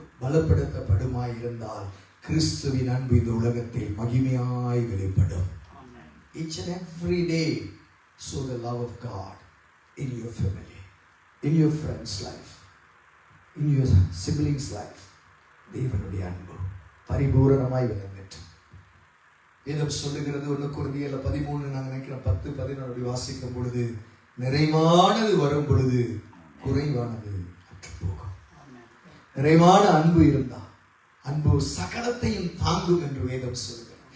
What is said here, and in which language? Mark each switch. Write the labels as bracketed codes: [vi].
[ta] பலப்படுத்தப்படுமாயிருந்தால் கிறிஸ்துவின் அன்பு இந்த உலகத்தில் மகிமையாய் வெளிப்படும். [en] Each and every day show the love of God in your family, in your friend's life, in your siblings' life. [ta] தேவனுடைய அன்பு பரிபூரணமாய் விளங்கட்டு. வேதம் சொல்லுகிறது 1 கொரிந்தியர் 13 நான் நினைக்கிறேன் 10-11 வாசிக்கும் பொழுது, நிறைவானது வரும் பொழுது குறைவானது அற்று போகும். நிறைவான அன்பு இருந்தா அன்பு சகலத்தையும் தாங்கும் என்று வேதம் சொல்லுகிறது.